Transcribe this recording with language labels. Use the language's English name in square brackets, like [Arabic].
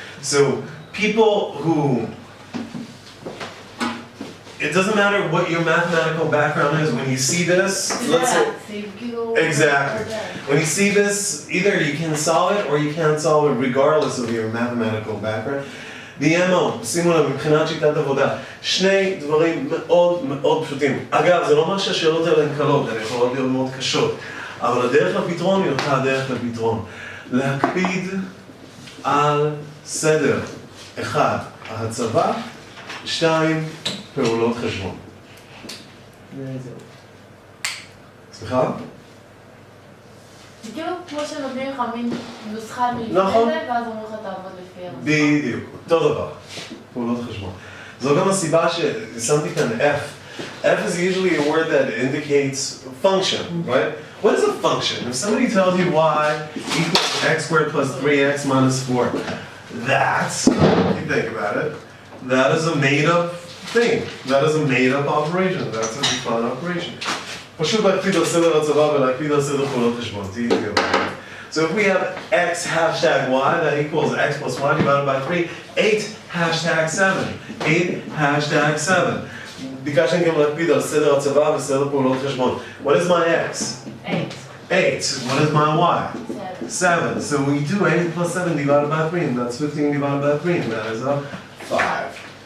[English] So people who, it doesn't matter what your mathematical background is, when you see this, let's say, exactly. When you see this, either you can solve it or you can't solve it regardless of your mathematical background. [Hebrew] ב-MO, שימו לב, מבחינת שיטת עבודה, שני דברים מאוד מאוד פשוטים. אגב, זה לא אומר שהשאלות האלה הן קלות, הן יכולות להיות מאוד קשות, אבל הדרך לפתרון היא אותה הדרך לפתרון. להקפיד על סדר. 1. ההצבה. 2. פעולות חשבון. סליחה? זה כאילו כמו שנותנים לך מין נוסחה מלפני זה, ואז אומרים לך תעבוד לפי הנוסחה. בדיוק, אותו דבר. פעולות חשבון. זו גם הסיבה ששמתי כאן F. [English] F is usually a word that indicates function, right? What is a function? If somebody tells you y equals x squared plus 3x minus 4, that's, if you think about it, that is a made-up thing. That is a made-up operation. That's a defined operation. [Hebrew] פשוט להקפיד על סדר הצבא ולהקפיד על סדר פעולות חשבון. [English] So if we have x hashtag y, that equals x plus y divided by 3, 8 hashtag 7. 8 hashtag 7. [Hebrew] ביקשנו גם להקפיד על סדר הצבא וסדר פעולות חשבון. [English] What is my x? 8. 8. What is my y? 7. So we do 8 plus 7 divided by 3, and that's 15 divided by 3, and that is a 5.